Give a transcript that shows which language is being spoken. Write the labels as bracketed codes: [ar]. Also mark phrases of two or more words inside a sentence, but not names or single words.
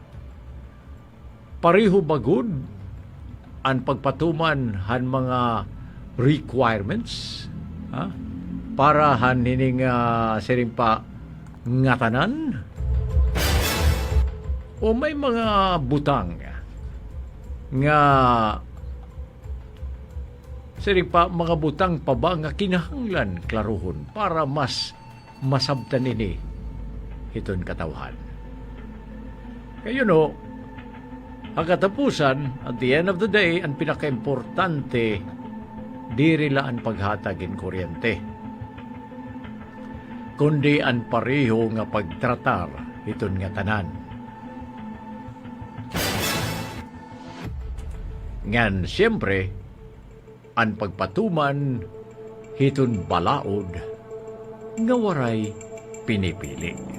[war] Pareho bagod ang pagpatuman han mga requirements para hanining siring pa ngatanan o may mga butang nga siring pa mga butang pa ba nga kinahanglan klaruhon para mas masabtan ini hiton katawhan. Kayo no, ang katapusan, [en] at the end of the day, [war] ang pinaka-importante, diri la ang paghatagin kuryente. Kundi ang pareho nga pagtratar iton nga tanan. Ngan siyempre, ang pagpatuman hiton balaod nga waray pinipili.